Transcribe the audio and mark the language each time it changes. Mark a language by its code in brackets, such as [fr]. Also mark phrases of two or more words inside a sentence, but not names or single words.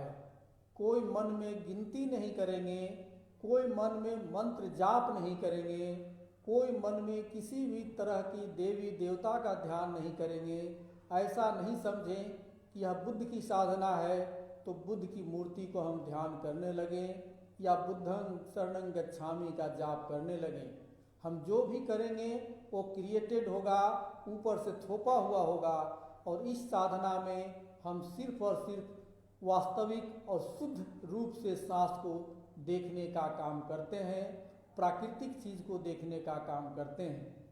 [hi] कोई मन में गिनती नहीं करेंगे, कोई मन में मंत्र जाप नहीं करेंगे, कोई मन में किसी भी तरह की देवी देवता का ध्यान नहीं करेंगे। ऐसा नहीं समझें कि यह बुद्ध की साधना है तो बुद्ध की मूर्ति को हम ध्यान करने लगें या [pi] बुद्धं शरणं गच्छामि [hi] का जाप करने लगें। हम जो भी करेंगे वो क्रिएटेड होगा, ऊपर से थोपा हुआ होगा। और इस साधना में हम सिर्फ और सिर्फ वास्तविक और शुद्ध रूप से सांस को देखने का काम करते हैं, प्राकृतिक चीज को देखने का काम करते हैं।